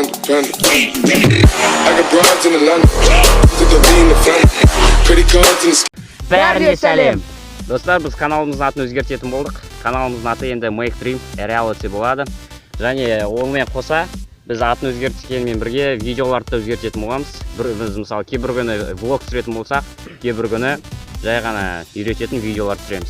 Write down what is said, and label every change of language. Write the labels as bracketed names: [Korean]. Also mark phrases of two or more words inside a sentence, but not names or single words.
[English] family. I got broads in Atlanta, to the lean the family. Credit cards in the [Kazakh] Бәріне сәлем! Достар, біз каналымыздың атын өзгертетін болдық. Каналымыздың аты енді Make Dream Reality болады. Және онымен қоса, біз атын өзгерткенмен бірге видеоларды да өзгертетін боламыз. Біз мысалы кейбір күні влог түсіретін болсақ, кейбір күні жай ғана үйрететін видеолар түсіреміз.